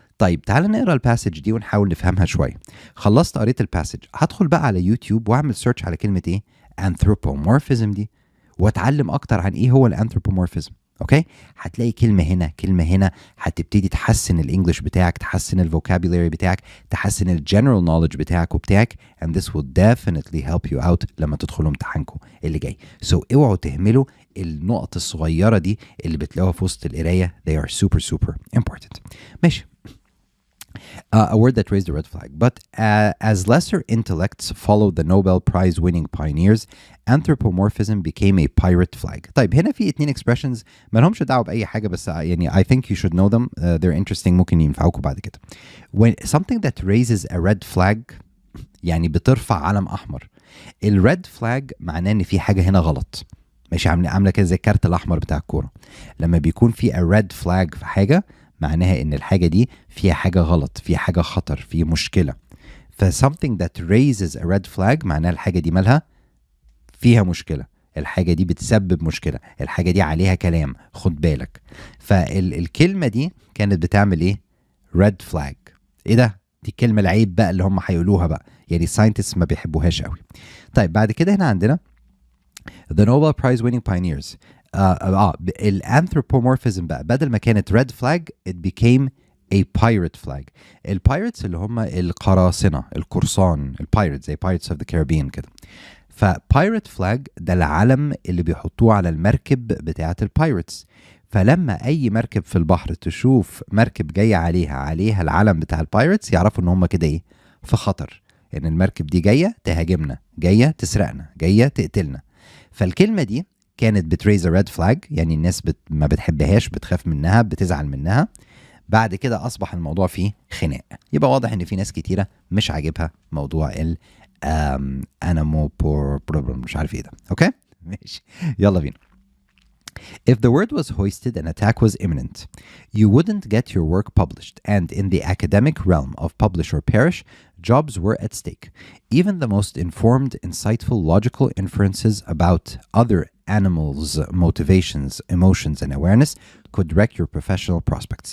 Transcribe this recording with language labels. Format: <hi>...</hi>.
<ar>طيب تعال نقرا الباسج دي ونحاول نفهمها شويه. خلصت قريت الباسج، هدخل بقى على يوتيوب واعمل سيرش على كلمه ايه anthropomorphism دي، واتعلم اكتر عن ايه هو الانثروبومورفيزم. اوكي، هتلاقي كلمه هنا كلمه هنا، هتبتدي تحسن الانجليش بتاعك، تحسن الفوكابولاري بتاعك، تحسن الجنرال نوليدج بتاعك وبتاعك،</ar> <en>and this will definitely help you out</en> <ar>لما تدخلوا امتحانكم اللي جاي. so اوعوا تهملوا النقط الصغيره دي اللي بتلاقوها في وسط القرايه.</ar> <en>they are super super important.</en> <ar>ماشي.</ar> <en>A word that raised a red flag. But as lesser intellects followed the Nobel Prize winning pioneers, anthropomorphism became a pirate flag.</en> <ar>طيب هنا في اتنين expressions ما لهمش دعوة بأي حاجة، بس يعني</ar> <en>I think you should know them. They're interesting،</en> <ar>ممكن ينفعوكم بعد كده.</ar> <en>When something that raises a red flag</en> <ar>يعني بترفع علم أحمر. الريد فلاج معناه إن في حاجة هنا غلط. ماشي، عاملة كده زي الكارت الأحمر بتاع الكورة. لما بيكون في a red flag في حاجة معناها ان الحاجه دي فيها حاجه غلط، فيها حاجه خطر، في مشكله. ف</ar> <en>something that raises a red flag</en> <ar>معناها الحاجه دي مالها فيها مشكله، الحاجه دي بتسبب مشكله، الحاجه دي عليها كلام، خد بالك. فالكلمه دي كانت بتعمل ايه؟ red flag. ايه ده؟ دي الكلمه العيب بقى اللي هم هيقولوها بقى، يعني الساينتست ما بيحبوهاش قوي. طيب بعد كده هنا عندنا</ar> <en>the Nobel Prize winning pioneers.</en> <ar>الانثروبومورفيزم بقى بدل ما كانت ريد فلاج</ar> <en>it became a pirate flag.</en> <ar>البايرتس اللي هم القراصنة، القرصان، البايرتس زي Pirates of the Caribbean كده. فبايرت فلاج ده العلم اللي بيحطوه على المركب بتاعة البايرتس. فلما اي مركب في البحر تشوف مركب جاية عليها العلم بتاع البايرتس يعرفوا ان هم كده ايه؟ في خطر، ان المركب دي جاية تهاجمنا، جاية تسرقنا، جاية تقتلنا. فالكلمة دي كانت بتريز ريد فلاج، يعني الناس ما بتحبهاش، بتخاف منها، بتزعل منها. بعد كده اصبح الموضوع فيه خناق. يبقى واضح ان في ناس كتيره مش عاجبها موضوع ال انامو بروبلم، مش عارف ايه ده. اوكي ماشي، يلا بينا.</ar> <en>If the word was hoisted and attack was imminent, you wouldn't get your work published, and in the academic realm of publish or perish, jobs were at stake. Even the most informed, insightful, logical inferences about other animals' motivations, emotions, and awareness could wreck your professional prospects.</en>